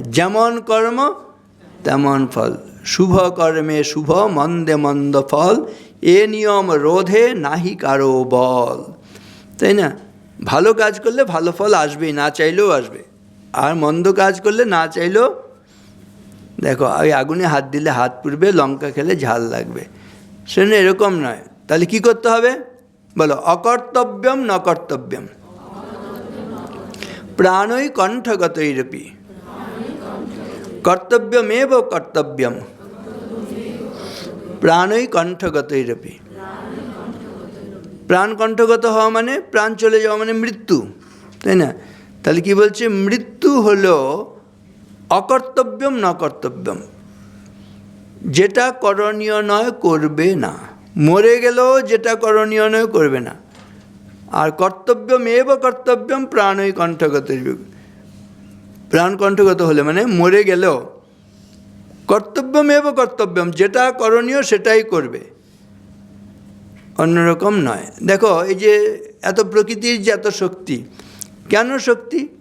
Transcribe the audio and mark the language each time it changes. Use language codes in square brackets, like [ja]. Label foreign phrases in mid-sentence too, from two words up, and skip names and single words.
[bn] যেমন কর্ম তেমন ফল, শুভ কর্মে শুভ, মন্দে মন্দ ফল, এ নিয়ম রোধে নাহি কারো বল, তাই না? ভালো কাজ করলে ভালো ফল আসবেই, না চাইলেও আসবে। আর মন্দ কাজ করলে না চাইলেও, দেখো ওই আগুনে হাত দিলে হাত পুড়বে, লঙ্কা খেলে ঝাল লাগবে, সেজন্য এরকম নয়। তাহলে কি করতে হবে বলো? [sa] অকর্তব্যম ন কর্তব্যম, প্রাণৈ কণ্ঠগতৈরপি, কর্তব্যমেব কর্তব্যম, প্রাণৈ কণ্ঠগতৈরপি। [bn] প্রাণ কণ্ঠগত হওয়া মানে প্রাণ চলে যাওয়া মানে মৃত্যু, তাই না? তাহলে কি বলছে? মৃত্যু হলো [sa] অকর্তব্যম ন কর্তব্যম, [bn] যেটা করণীয় নয় করবে না। মরে গেলেও যেটা করণীয় নয় করবে না। আর [sa] কর্তব্যমেব কর্তব্যম প্রাণৈ কণ্ঠগত, [bn] প্রাণ কণ্ঠগত হলে মানে মরে গেলেও [sa] কর্তব্যমেব কর্তব্যম, [bn] যেটা করণীয় সেটাই করবে, অন্যরকম নয়। দেখো এই যে এত প্রকৃতির যে এত শক্তি, কেন শক্তি?